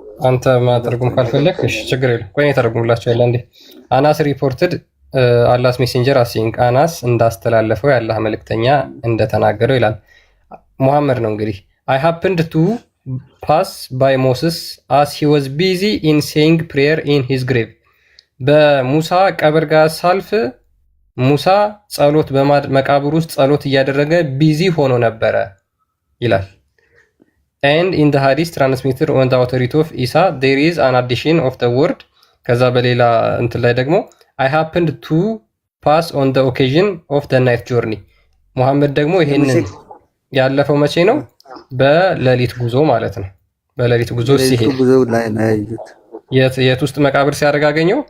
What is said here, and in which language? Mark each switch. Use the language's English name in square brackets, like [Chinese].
[Amharic] አንተ ማተርጉም ካልፈለክ እሺ ችግር የለም። ቆይ እኔ ተርጉምላቸዋለሁ እንዴ። አናስ ሪፖርትድ አላስ ሜሴንጀር አሲንግ አናስ እንዳስተላለፈው የአላህ መልእክተኛ እንደተናገረው ይላል። ሙሐመድ ነው እንግዲህ [English] I happened to pass by Moses as he was busy in saying prayer in his grave. [Amharic] በሙሳ ቀብር ጋር ሳልፍ ሙሳ ጸሎት በመቃብር ውስጥ ጸሎት እያደረገ ቢዚ ሆኖ ነበረ ይላል። [English] And in the hadith transmitted on the authority of Isa there is an addition of the word [Amharic] ከዛ በሌላ እንትን ላይ ደግሞ [English] I happened to pass on the occasion of the night journey [Amharic] ሙሐመድ ደግሞ ይሄንን ያለፈው መቼ ነው? በሌሊት ጉዞ ማለት ነው። በሌሊት ጉዞ ሲሄድ ጉዞ ላይ ነው ያዩት። የት ውስጥ መቃብር ሲያደርግ አገኘው?